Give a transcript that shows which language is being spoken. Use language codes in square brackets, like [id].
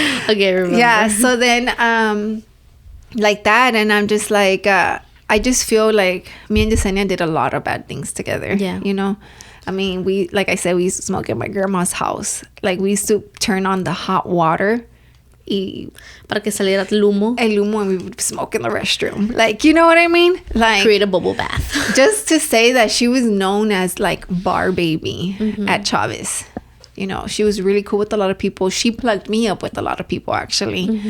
[en] okay, remember. Yeah. So then, like that, and I'm just like, I just feel like me and Yesenia did a lot of bad things together. Yeah. You know. I mean, like I said, we used to smoke at my grandma's house. Like, we used to turn on the hot water. [es] Para que saliera el humo. [en] And we would smoke in the restroom. Like, you know what I mean? Like, create a bubble bath. Just to say that she was known as, like, bar baby at Chavez. You know, she was really cool with a lot of people. She plugged me up with a lot of people, actually.